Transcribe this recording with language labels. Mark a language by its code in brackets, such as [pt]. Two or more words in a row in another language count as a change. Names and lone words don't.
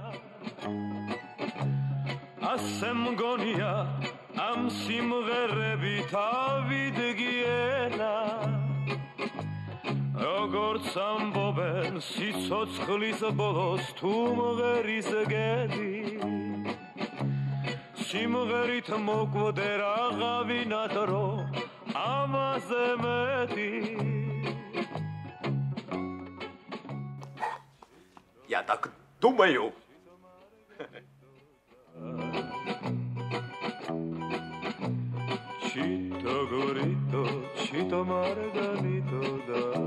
[ka] ასე მგონია ამ სიმღერებით ავიდგიენა როგორც ამბობენ სიცოცხლის ბოლოს თუ მღერის გედი სიმღერით მოკვდე რაღაცნაირად რომ ამაზე მეტი [ru] Я так думаю. [ka] ჩიტო გორიტო, ჩიტო მარგალიტო და.